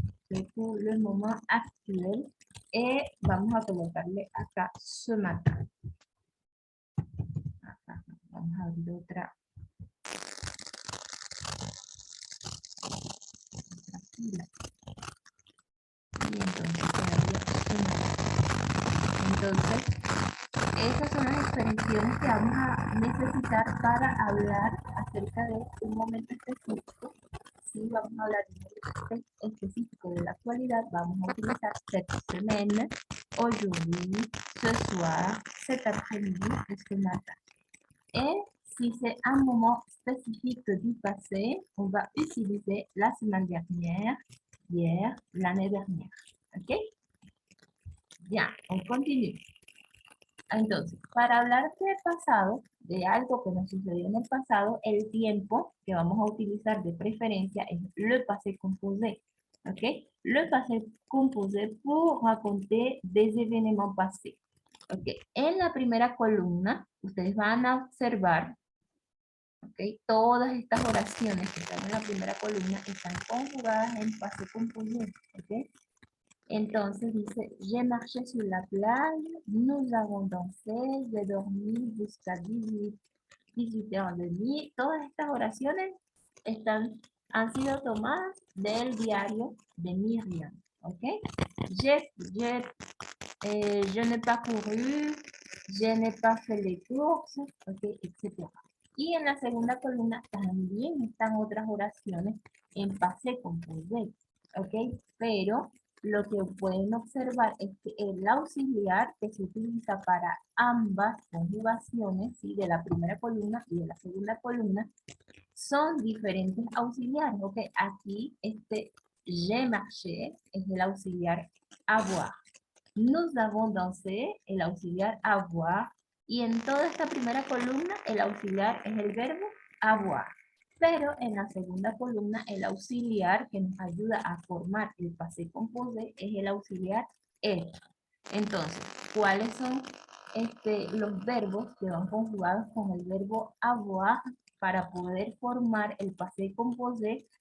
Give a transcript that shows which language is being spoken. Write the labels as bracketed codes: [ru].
[fr] C'est pour le moment actuel. [es] Et vamos a colocarle acá ce matin. Acá, vamos a abrir otra fila. Y entonces quedaría ce matin. Entonces, esas son las expresiones que vamos a necesitar para hablar acerca de un momento específico. Si vamos a hablar de un momento específico de la actualidad, vamos a utilizar [fr] cette semaine, aujourd'hui, ce soir, cet après-midi et ce matin. Et si c'est un moment spécifique du passé, on va utiliser la semaine dernière, hier, l'année dernière. ¿Ok? Bien, on continue. [es] Entonces, para hablar del pasado, de algo que nos sucedió en el pasado, el tiempo que vamos a utilizar de preferencia es le passé composé. ¿Ok? [fr] Le passé composé pour raconter des événements passés. [es] ¿Ok? En la primera columna, ustedes van a observar, ¿ok? Todas estas oraciones que están en la primera columna están conjugadas en passé composé. ¿Ok? Entonces dice, [fr] j'ai marché sur la plage, nous avons dansé, j'ai dormi jusqu'à 18h30. [es] Todas estas oraciones han sido tomadas del diario de Miriam. ¿Ok? [fr] Je n'ai pas couru, je n'ai pas fait les courses, ¿ok? Etc. [es] Y en la segunda columna también están otras oraciones en passé composé. ¿Ok? Pero lo que pueden observar es que el auxiliar que se utiliza para ambas conjugaciones, ¿sí? De la primera columna y de la segunda columna, son diferentes auxiliares. ¿Ok? Aquí [fr] j'ai marché [es] es el auxiliar avoir. [fr] Nous avons dansé, [es] el auxiliar avoir. Y en toda esta primera columna, el auxiliar es el verbo avoir. Pero en la segunda columna, el auxiliar que nos ayuda a formar el passé composé es el auxiliar être. Entonces, ¿cuáles son los verbos que van conjugados con el verbo avoir para poder formar el passé composé?